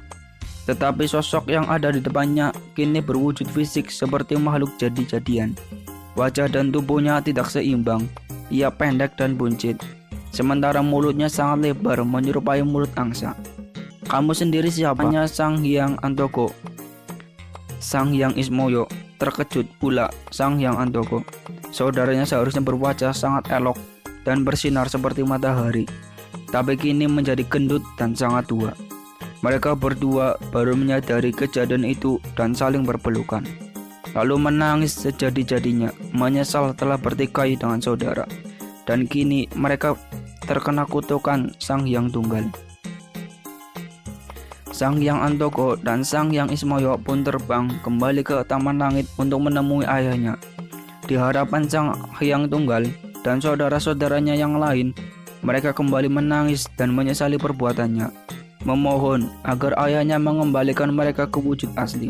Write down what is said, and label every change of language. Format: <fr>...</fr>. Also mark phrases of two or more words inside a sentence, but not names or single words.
<id>Tetapi sosok yang ada di depannya kini berwujud fisik seperti makhluk jadi-jadian. Wajah dan tubuhnya tidak seimbang. Ia pendek dan buncit, sementara mulutnya sangat lebar menyerupai mulut angsa. "Kamu sendiri siapa?" tanya Sang Hyang Antogo. Sang Hyang Ismoyo terkejut pula. Sang Hyang Antogo, saudaranya seharusnya berwajah sangat elok dan bersinar seperti matahari, tapi kini menjadi gendut dan sangat tua. Mereka berdua baru menyadari kejadian itu dan saling berpelukan, lalu menangis sejadi-jadinya, menyesal telah bertikai dengan saudara, dan kini mereka terkena kutukan Sang Hyang Tunggal. Sang Hyang Antogo dan Sang Hyang Ismoyo pun terbang kembali ke Taman Langit untuk menemui ayahnya. Di hadapan Sang Hyang Tunggal dan saudara-saudaranya yang lain, mereka kembali menangis dan menyesali perbuatannya, memohon agar ayahnya mengembalikan mereka ke wujud asli.</id>